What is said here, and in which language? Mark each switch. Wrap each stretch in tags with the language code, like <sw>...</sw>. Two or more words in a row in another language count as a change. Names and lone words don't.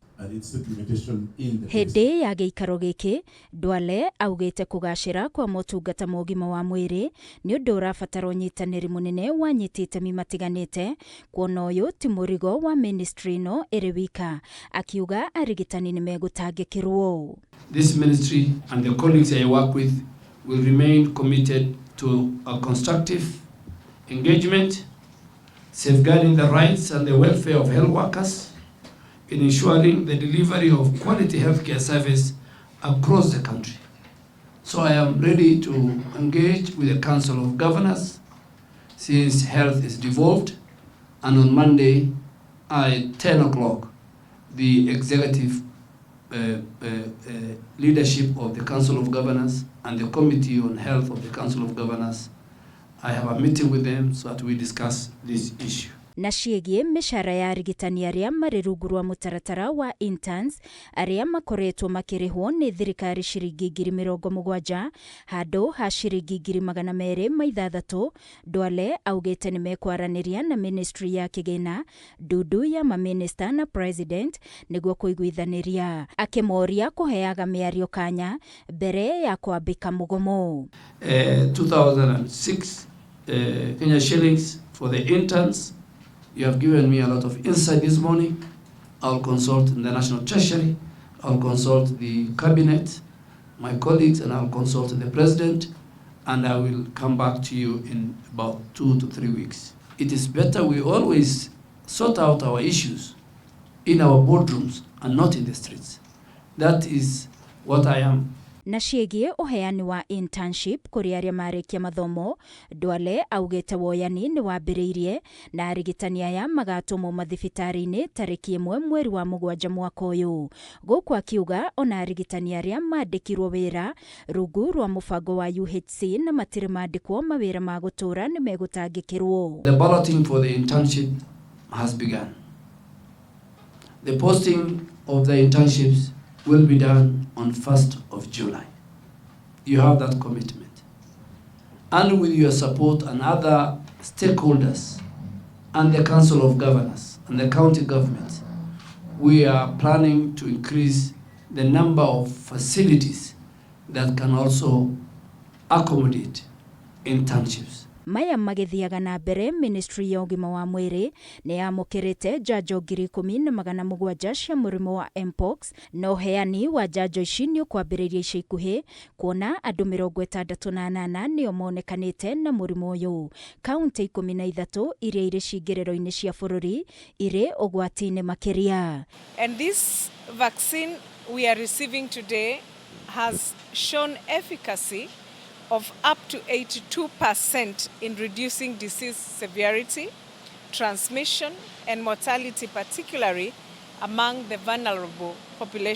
<ki>Hindi ya giikaro giki Duale augite kugacira kwa motungata ma ugima wa mwiri ni undu urabatara unyitaniri munene wa anyiti itemi matiganite kuona uyu ti murigo wa ministry no iri wika, akiuga arigitani ni megutangikirwo.</ki> <en>This ministry and the colleagues I work with will remain committed to a constructive engagement, safeguarding the rights and the welfare of health workers, in ensuring the delivery of quality healthcare service across the country. So I am ready to engage with the Council of Governors since health is devolved, and on Monday at 10 o'clock the executive leadership of the Council of Governors and the Committee on Health of the Council of Governors, I have a meeting with them so that we discuss this issue.</en> <ki>Na ciĩgie mĩcara ya arigitani aria marĩ rungu rwa mũtaratara wa interns aria makoretwo makirihwo nĩ thirikari ciringi 70,000 handũ ha ciringi 260,000. Duale augite nĩ mekwaraniria na ministry ya kigina, ndudu ya maminista na president niguo kuiguithaniria, akimoria kuheaga mĩario kanya mbere ya kwambika mugomo.</ki> <en>2006 Kenya shillings for the interns. You have given me a lot of insight this morning. I'll consult the National Treasury, I'll consult the Cabinet, my colleagues, and I'll consult the President, and I will come back to you in about 2 to 3 weeks. It is better we always sort out our issues in our boardrooms and not in the streets. That is what I am.</en> <ki>Na ciĩgie uheani wa internship kuri aria marikia mathomo, Duale augite woyani ni wambiriirie na arigitani aya magatumwo mathibitari-ini tariki 1 mweri wa 7 mwaka uyu. Guku akiuga ona arigitani aria mandikirwo wira rungu rwa mubango wa UHC na matire mandikwo mawira ma gutura ni megutangikirwo.</ki> <en>The balloting for the internship has begun. The posting of the internships will be done on 1st of July. You have that commitment. And with your support and other stakeholders and the Council of Governors and the county government, we are planning to increase the number of facilities that can also accommodate internships.</en> <ki>Maya magithiaga na mbere ministry ya ugima wa mwiri ni yamukirite njanjo 10,700 cia murimo wa mpox, no heani wa njanjo ici ni ukwambiriria ica ikuhi kuona andu 68 nio monekanite na murimo uyu. Kaunti 13 iria iri cingiriro-ini cia bururi iri ugwati-ini makiria.</ki> <en>And this vaccine we are receiving today has shown efficacy of up to 82% in reducing disease severity, transmission, and mortality, particularly among the vulnerable population.</en>